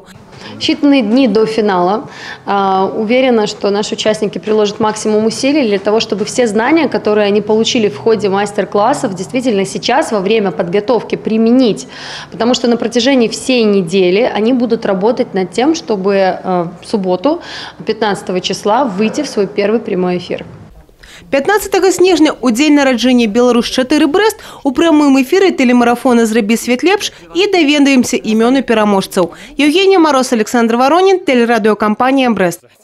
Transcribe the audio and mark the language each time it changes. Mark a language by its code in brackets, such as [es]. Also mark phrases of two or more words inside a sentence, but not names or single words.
[ru] Считанные дни до финала. Уверена, что наши участники приложат максимум усилий для того, чтобы все знания, которые они получили в ходе мастер-классов, действительно сейчас во время подготовки применить. Потому что на протяжении всей недели они будут работать над тем, чтобы в субботу, 15 числа, выйти в свой первый прямой эфир. [be] 15 снежня у дзень нараджэння Беларусь-4 Брэст у прамым эфіры телемарафона «Зрабі свет лепш» і даведаемся імёны пераможцаў. [ru] Евгения Мороз, Александр Воронин, телерадиокомпания «Брэст».